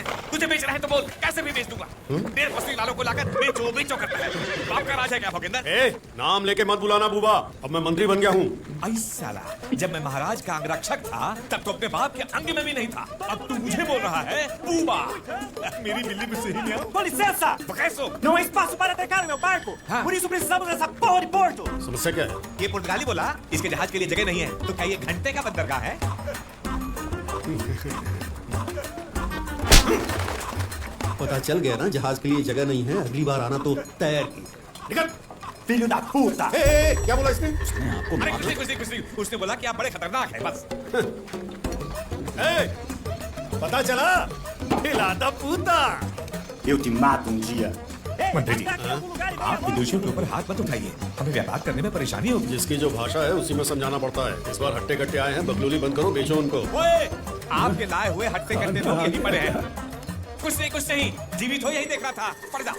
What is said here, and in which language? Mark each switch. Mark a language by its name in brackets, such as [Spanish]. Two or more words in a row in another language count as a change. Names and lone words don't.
[Hindi] तुझे बेच रहे हैं तो बोल, कैसे भी बेच दूंगा। डेढ़ बस्ती वालों को लाकर बेचो बेचो करता है। बाप का राज है क्या भोगिंदर? नाम लेके मत बुलाना बूबा, अब मैं मंत्री बन गया हूँ। आई साला, जब मैं महाराज का अंगरक्षक था तब तो अपने बाप के अंग में भी नहीं था। अब तू मुझे बोल रहा है बूबा। मेरी बिल्ली में सही नहीं है। [Portuguese] Com licença! [Hindi] कैसो? [Portuguese] Não há espaço para atracar meu barco! [Hindi] हाँ। [Portuguese] Por isso precisamos dessa porra de porto! [Hindi] समस्या क्या है? ये पुर्तगाली बोला, इसके जहाज के लिए जगह नहीं है। तो क्या ये घंटे का बंदरगाह है? पता चल गया ना जहाज के लिए जगह नहीं है। अगली बार आना तो तैयार की। निकल। [Portuguese] Filho da puta! [Hindi] क्या बोला इसने? अरे कुछ नहीं। उसने बोला कि आप बड़े खतरनाक हैं बस। पता चला? हिलाता पूता। [Portuguese] Eu te mato um dia! [Hindi] मंत्री जी, आप विदेशियों के ऊपर हाथ मत उठाइए। हमें व्यापार करने में परेशानी होगी। जिसकी जो भाषा है उसी में समझाना पड़ता है। इस बार हट्टे कट्टे आए हैं, बकलूली बंद करो, बेचो उनको। ओए, आपके लाए हुए हट्टे कट्टे लोग यही पड़े हैं। कुछ नहीं, जीवित हो यही देख रहा था। पड़ जा।